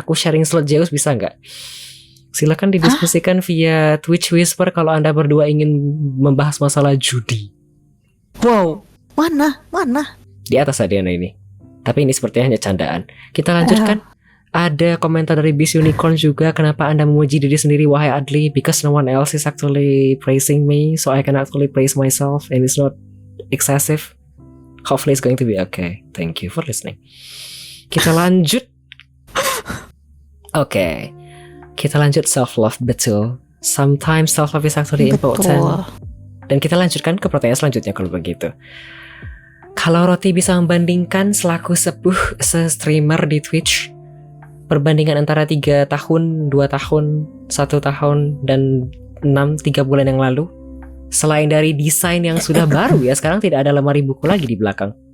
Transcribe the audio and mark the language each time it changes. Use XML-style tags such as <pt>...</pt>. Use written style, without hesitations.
<id>Aku sharing slot Zeus bisa nggak? Silakan didiskusikan via Twitch Whisper kalau Anda berdua ingin membahas masalah judi. Wow, mana? Di atas Adiana ini. Tapi ini sepertinya hanya candaan. Kita lanjutkan. Ada komentar dari Bis Unicorn juga. Kenapa Anda memuji diri sendiri wahai Adli?</id> <en>Because no one else is actually praising me, so I can actually praise myself and it's not excessive. Hopefully it's going to be okay. Thank you for listening.</en> <id>Kita lanjut. Oke. Kita lanjut self-love, betul.</id> <en>Sometimes self-love is actually important.</en> <id>Betul. Dan kita lanjutkan ke pertanyaan selanjutnya kalau begitu. Kalau Roti bisa membandingkan selaku sepuh se-streamer di Twitch, perbandingan antara 3 tahun, 2 tahun, 1 tahun, dan 3 bulan yang lalu, selain dari desain yang sudah baru ya, sekarang tidak ada lemari buku lagi di belakang.</id>